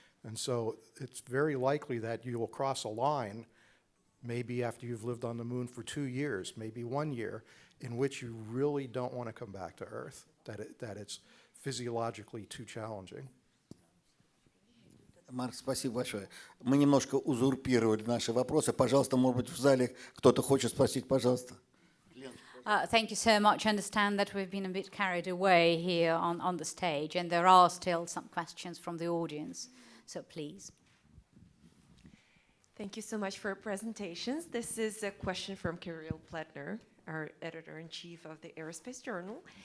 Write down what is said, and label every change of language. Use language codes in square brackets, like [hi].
[en] And so it's very likely that you will cross a line, maybe after you've lived on the Moon for 2 years, maybe 1 year, in which you really don't want to come back to Earth, that it's physiologically too challenging. [ru] Марк, спасибо большое. Мы немножко узурпировали наши вопросы. Пожалуйста, может быть, в зале кто-то хочет спросить, пожалуйста. [en] Thank you so much. I understand that we've been a bit carried away here on the stage, and there are still some questions from the audience. So please. Thank you so much for your presentations. This is a question from Kirill Pletner, our editor-in-chief of the Aerospace Journal.